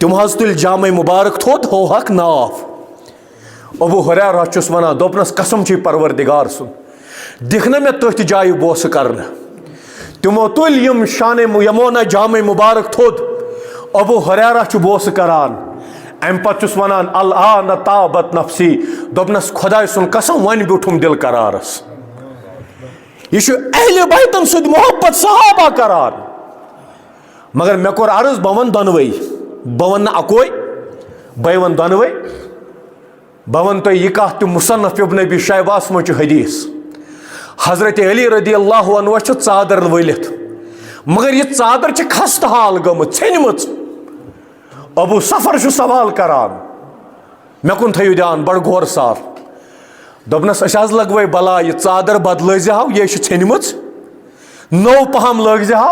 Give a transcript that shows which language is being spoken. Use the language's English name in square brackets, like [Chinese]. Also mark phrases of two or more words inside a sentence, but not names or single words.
[Kashmiri] تِم حظ تُلۍ جامے مُبارک تھوٚد, ہوہکھ ناف. ابو ہریرہ چھُس ونان, دوٚپنس قسم چھُے پروردگار سُنٛد, دِکھ نہ مےٚ تٔتھۍ جایہِ بوسہٕ کرنہٕ. تِمو تُلۍ یِم شانہِ یِمو نہ جامے مُبارک تھوٚد, ابو ہریرہ چھُ بوسہٕ کران. امہِ پتہٕ چھُس ونان [Arabic] الآن طابت نفسی, [Kashmiri] دوٚپنس خۄداے سُنٛد قسم وۄنۍ بیوٗٹھُم دِل قرارس. یہ چھُ اہلِ بیتن سۭتۍ محبت صحابہ کران. مگر مےٚ کوٚر عرض, بہٕ ونہٕ دۄنوے, بہٕ ونہٕ نہٕ اکوے, بہٕ ونہٕ دۄنوے. بہٕ ونہٕ تۄہہِ یہِ کتھ تہِ, مصنف ابن ابی شیبہس منٛز چھُ حدیث. حضرت علی [Arabic] رضی اللہ عنہ [Kashmiri] چھُ ژادر ؤلِتھ, مگر یہِ ژادر چھِ خستہٕ حال گٔمٕژ, ژھیٚنمٕژ. ابو سفر چھُ سوال کران, مےٚ کُن تھٲیِو دھیان بڑٕ غور سار. دوٚپنس أسۍ حظ لگوے بلا, یہِ ژادر بدلٲیزِہاو, یہِ چھِ ژھیٚنمٕژ, نوٚو پہم لٲگزِہاو.